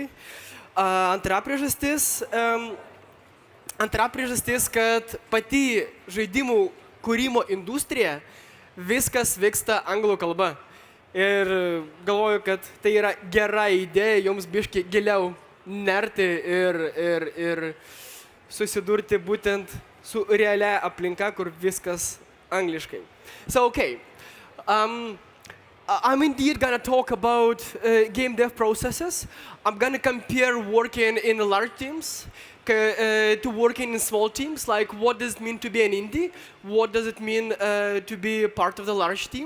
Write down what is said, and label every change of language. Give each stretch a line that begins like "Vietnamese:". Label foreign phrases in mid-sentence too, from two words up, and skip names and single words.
Lithuanian: Antra priežastis, kad pati žaidimų kūrimo industrija viskas vyksta anglų kalba. Ir galvoju, kad tai yra gera idėja jums biškį giliau nerti ir susidurti būtent su realia aplinka, kur viskas angliškai.
English: So, okay. I'm indeed going to talk about game dev processes. I'm going to compare working in large teams to working in small teams. Like, what does it mean to be an indie? What does it mean to be a part of the large team?